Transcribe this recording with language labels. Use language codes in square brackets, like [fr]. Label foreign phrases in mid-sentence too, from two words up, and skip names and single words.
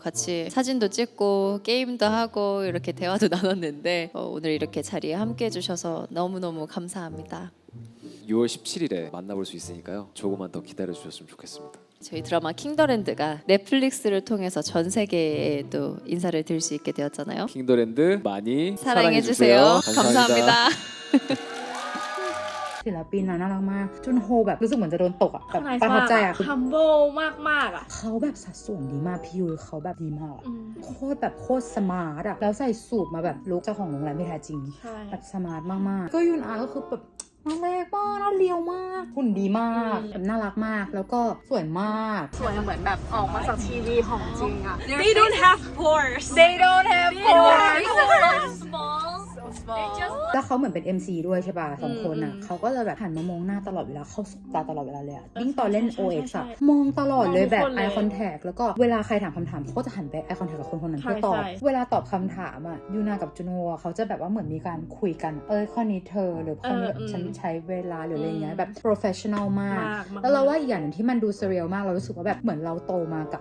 [ko] 같이 사진도 찍고 게임도 하고 이렇게 대화도 나눴는데 오늘 이렇게 자리에 함께 해주셔서 너무너무 감사합니다. 6월 17일에 만나볼 수 있으니까요. 조금만 더 기다려주셨으면 좋겠습니다. 저희 드라마 킹더랜드가 넷플릭스를 통해서 전 세계에 또 인사를 드릴 수 있게 되었잖아요. 킹더랜드 많이 사랑해주세요. 감사합니다. [th] ศิลปินน่ะน่ารักมากจุนโฮแบบรู้สึกเหมือนจะโดนตกอ่ะแบบ ไนส์ ประทับ มาก ใจอ่ะ ฮัมโบมากๆอ่ะ เขาแบบสัดส่วนดีมากพี่ยุ้ยเขาแบบดีมากอะโคตรแบบโคตรสมาร์ทอ่ะแล้วใส่สูทมาแบบลุคเจ้าของโรงแรมไม่แท้จริง ใช่ แบบสมาร์ทมากๆก็ยุนอาก็คือแบบน่ารักมากน่าเลียวมากหุ่นดีมากแบบน่ารักมากแล้วก็สวยมาก สวยเหมือนแบบออกมาจากทีวีของจริงอ่ะ [en] They don't have pores They don't have pores small [th] แล้วเขาเหมือนเป็น MC ด้วยใช่ป่ะสองคนอ่ะเขาก็จะแบบหันมามองหน้าตลอดเวลาเข้าสบตาตลอดเวลาเลยอ่ะยิ่งตอนเล่น OX อ่ะมองตลอดเลยแบบ [en] eye contact [th] แล้วก็เวลาใครถามคำถามเขาก็จะหันไป [en] eye contact [th] กับคนคนนั้นเพื่อตอบเวลาตอบคำถามอ่ะยูนากับจุนโฮอะเขาจะแบบว่าเหมือนมีการคุยกันข้อนี้เธอหรือข้อนี้ฉันใช้เวลาหรืออะไรเงี้ยแบบ professional มาก แล้วเราว่าอีกอย่างหนึงที่มันดู surreal มากเรารู้สึกว่าแบบเหมือนเราโตมากับ